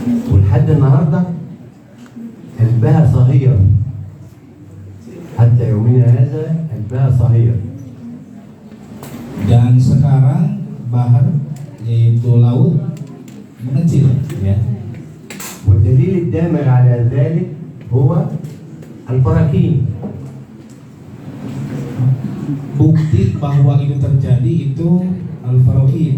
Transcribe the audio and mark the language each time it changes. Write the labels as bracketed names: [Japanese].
[Arabic] ولحد النهارده قلبها صغير. حتى يومنا هذا قلبها صغير. [Indonesian] Dan sekarang bahar, yaitu laut, mengecil, ya. والدليل الدامغ على ذلك هو البراكين. Bukti bahwa itu terjadi itu al-farokin,